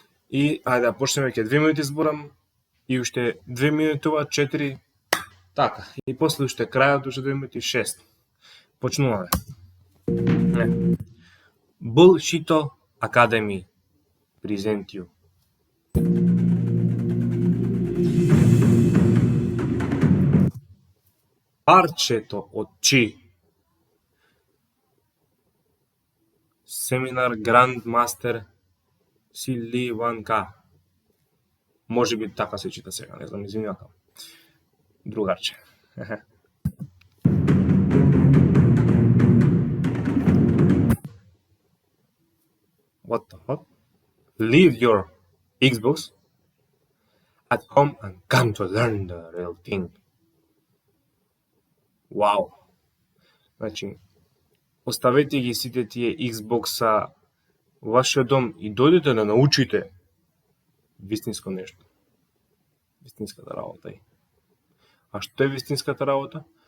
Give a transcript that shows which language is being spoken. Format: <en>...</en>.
<mk>И ајде да почнеме, ќе 2 минути зборам и уште 2 минутува 4, така, и после уште крајот, уште 2 минути 6. Почнуваме.</mk> <en>Bullshito Academy present you.</en> <mk>Парчето од Чи. Семинар Гранд Мастер Сили Ванка. Може би така се чита сега, не знам, извинувам. Другарче.</mk> <en>What the fuck? Leave your Xbox at home and come to learn the real thing. Вау!</en> <mk>Оставете ги сите тие Xbox-а во вашиот дом и дојдете да научите вистинско нешто. Вистинската работа. А што е вистинската работа?</mk>